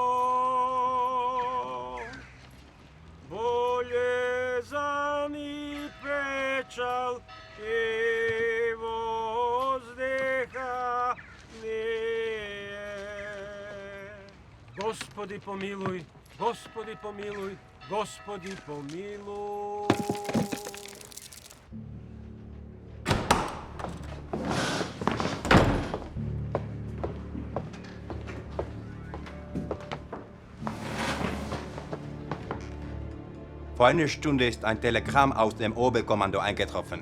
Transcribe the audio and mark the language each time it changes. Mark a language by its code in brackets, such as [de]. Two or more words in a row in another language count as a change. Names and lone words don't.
[sr] Болезан и печал и воздеха ние. Господи помилуј, Господи помилуј, Господи помилуј. [de] Vor einer Stunde ist ein Telegramm aus dem Oberkommando eingetroffen.